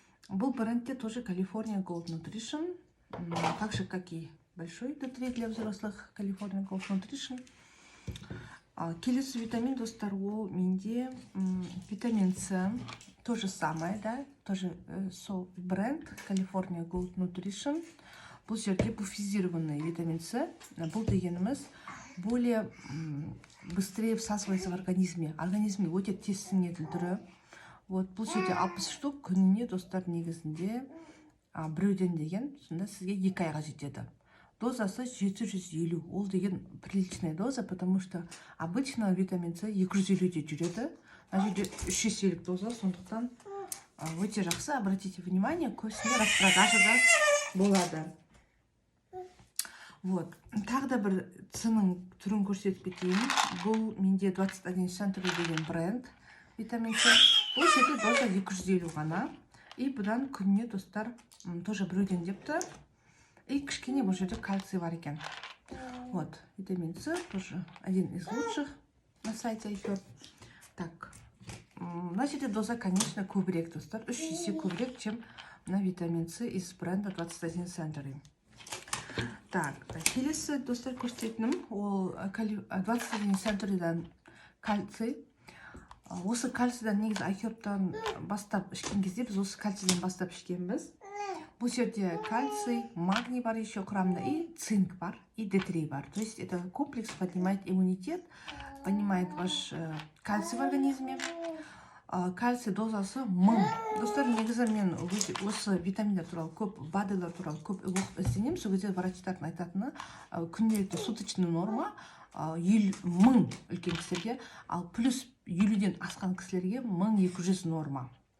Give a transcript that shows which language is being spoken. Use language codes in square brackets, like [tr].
[kk] Бұл брендте [ru] тоже California Gold Nutrition. Так же, как и большой D3 для взрослых California Gold Nutrition. [kk] Келесі витамин, достар, ол менде витамин С. [ru] То же самое, да, тоже [kk] сол бренд [ru] California Gold Nutrition. [kk] Бұл жерде буфизированный витамин С. Бұл дегеніміз [ru] более быстрее всасывается в организме. [kk] Организме өте тез сіңетін түрі. Вот, бұл жерде 60 штук күніне, достар, негізінде біреуден деген, сонда сізге 2 айға жетеді. Дозасы 750, ол деген [ru] приличная доза, потому что обычно витамин С [kk] 250-де жүреді. Мына жерде 350 доза, сондықтан өте жақсы. [ru] Обратите внимание, [kk] көбісінде распродажа да болады. Вот, тағы да бір С-ның түрін көрсетіп кетейін. Бұл менде 21 Century деген бренд витамин С. Бұл жерде доза 250 ғана. И бұдан күніне, достар, тоже біреуден депті. И кішкене бұл жерде кальций бар екен. [ru] Вот, витамин С тоже один из лучших на сайте iHerb. [kk] Так, мына жерде доза, конечно, көбірек, достар, 3 есе көбірек, [ru] чем на витамин С из бренда [kk] 21 Century. Так, келесі, достар, көрсететінім, ол 21 Century'дан кальций. Осы кальцийдан негізі айхербтан бастап ішкен кезде біз осы кальцийден бастап ішкенбіз. Бұл жерде кальций, магний бар [ru] еще [kk] құрамында, и цинк бар, и D3 бар. [ru] То есть это комплекс поднимает иммунитет, поднимает ваш кальций в организме. [kk] Кальций дозасы 1000. Достар, негізі мен осы витаминдер туралы көп, БАДылар туралы көп оқып ізденемін. Сол кезде врачтардың айтатыны күнделікті суточный норма 1000 үлкен кісілерге, ал плюс 50-ден асқан кісілерге 1200 норма.